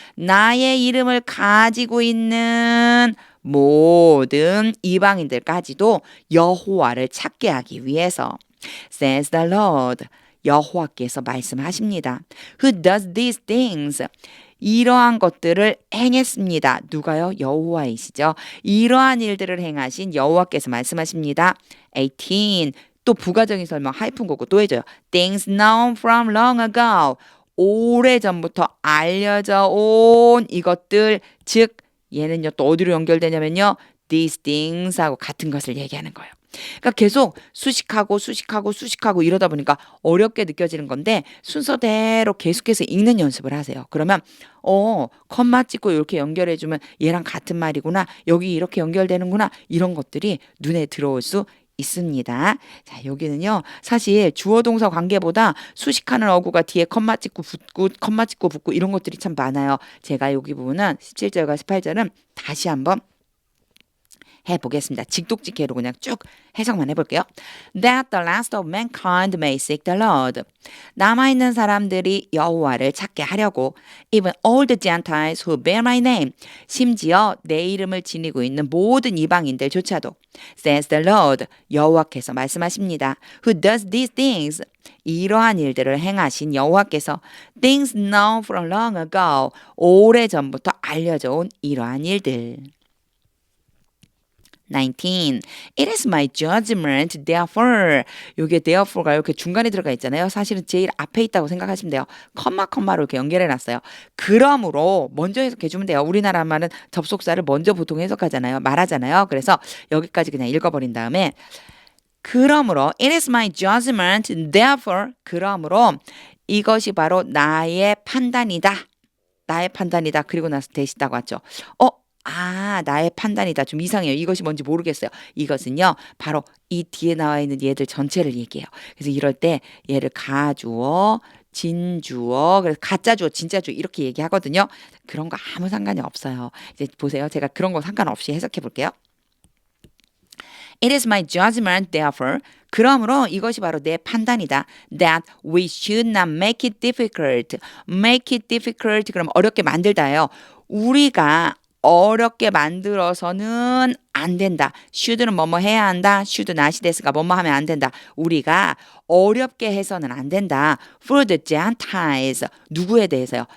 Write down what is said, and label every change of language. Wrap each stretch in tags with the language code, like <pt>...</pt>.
<ko>나의 이름을 가지고 있는 모든 이방인들까지도 여호와를 찾게 하기 위해서</ko> <en>says the Lord</en> <ko>여호와께서 말씀하십니다.</ko> <en>Who does these things?</en> <ko>이러한 것들을 행했습니다. 누가요? 여호와이시죠. 이러한 일들을 행하신 여호와께서 말씀하십니다. 18. 또 부가적인 설명 하이픈 거고 또 해줘요.</ko> <en>Things known from long ago.</en> <ko>오래전부터 알려져 온 이것들 즉 얘는요 또 어디로 연결되냐면요</ko> <en>these things</en> <ko>하고 같은 것을 얘기하는 거예요. 그러니까 계속 수식하고 이러다 보니까 어렵게 느껴지는 건데 순서대로 계속해서 읽는 연습을 하세요. 그러면 컴마 찍고 이렇게 연결해주면 얘랑 같은 말이구나. 여기 이렇게 연결되는구나. 이런 것들이 눈에 들어올 수 있습니다. 자, 여기는요. 사실 주어 동사 관계보다 수식하는 어구가 뒤에 컴마 찍고 붙고 이런 것들이 참 많아요. 제가 여기 부분은 17절과 18절은 다시 한번 해보겠습니다. 직독직해로 그냥 쭉 해석만 해볼게요.</ko> <en>That the last of mankind may seek the Lord.</en> <ko>남아있는 사람들이 여호와를 찾게 하려고</ko> <en>even all the Gentiles who bear my name.</en> <ko>심지어 내 이름을 지니고 있는 모든 이방인들조차도</ko> <en>says the Lord.</en> <ko>여호와께서 말씀하십니다.</ko> <en>Who does these things?</en> <ko>이러한 일들을 행하신 여호와께서</ko> <en>things known from long ago.</en> <ko>오래전부터 알려져 온 이러한 일들. 19.</ko> <en>It is my judgment, therefore.</en> <ko>요게 therefore가 이렇게 중간에 들어가 있잖아요. 사실은 제일 앞에 있다고 생각하시면 돼요. 컴마로 이렇게 연결해 놨어요. 그러므로 먼저 해석해 주면 돼요. 우리나라 말은 접속사를 먼저 보통 해석하잖아요. 말하잖아요. 그래서 여기까지 그냥 읽어버린 다음에 그러므로</ko> <en>it is my judgment, therefore.</en> <ko>그러므로 이것이 바로 나의 판단이다. 나의 판단이다. 그리고 나서 대시 딱 왔죠. 나의 판단이다. 좀 이상해요. 이것이 뭔지 모르겠어요. 이것은요, 바로 이 뒤에 나와 있는 얘들 전체를 얘기해요. 그래서 이럴 때 얘를 가주어, 진주어, 그래서 가짜주어, 진짜주어 이렇게 얘기하거든요. 그런 거 아무 상관이 없어요. 이제 보세요. 제가 그런 거 상관없이 해석해 볼게요.</ko> <en>It is my judgment, therefore.</en> <ko>그러므로 이것이 바로 내 판단이다.</ko> <en>That we should not make it difficult. Make it difficult.</en> <ko>그럼 어렵게 만들다예요. 우리가 어렵게 만들어서는 안 된다. should는 뭐뭐 해야 한다. should not이 됐으니까 뭐뭐 하면 안 된다. 우리가 어렵게 해서는 안 된다.</ko> <en>For the Gentiles.</en> <ko>누구에 대해서요?</ko>